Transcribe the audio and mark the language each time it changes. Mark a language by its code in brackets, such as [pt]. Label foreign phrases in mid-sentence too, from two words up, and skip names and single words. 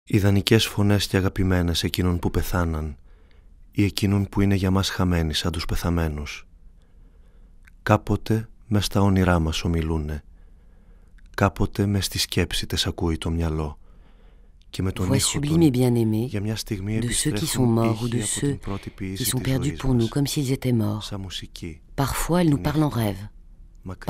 [el] Ιδανικές φωνές και αγαπημένες εκείνων που πεθάναν ή εκείνων που είναι για μας χαμένοι σαν τους πεθαμένους. Κάποτε μες στα όνειρά μας ομιλούνε, κάποτε μες στη σκέψη τες ακούει το μυαλό και με τον [fr] Voix [el] ήχο [fr] sublime et [el] των [fr] bien-aimée [el] για μια στιγμή [fr] de ceux qui sont [el] επιστρέφουν [fr] morts ou de [el] ήχοι από την [fr] ceux [el] πρώτη [fr] qui [el] ποιήση [fr] sont [el] της [fr] perdus [el] ζωής [fr] pour nous [el] μας, [fr] comme s'ils étaient morts. [el] σαν μουσική, [fr] Parfois, ils nous parlent en rêve. [el] μακριά.